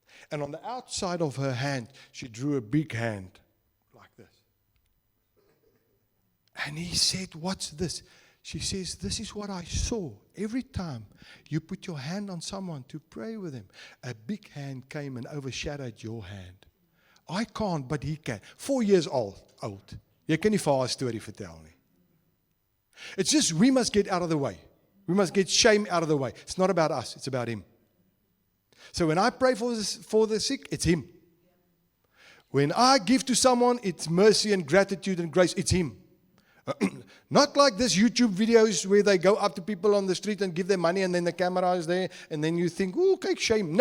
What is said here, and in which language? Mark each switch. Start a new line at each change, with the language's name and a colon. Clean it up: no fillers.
English: And on the outside of her hand, she drew a big hand like this. And he said, what's this? She says, this is what I saw. Every time you put your hand on someone to pray with him, a big hand came and overshadowed your hand. I can't, but he can. 4 years old.
Afrikaans: Jy kan nie vir haar storie vertel nie.
English: It's just we must get out of the way. We must get shame out of the way. It's not about us. It's about him. So when I pray for the sick, it's him. When I give to someone, it's mercy and gratitude and grace. It's him. Not like this YouTube videos where they go up to people on the street and give them money and then the camera is there and then you think, oh, okay, shame.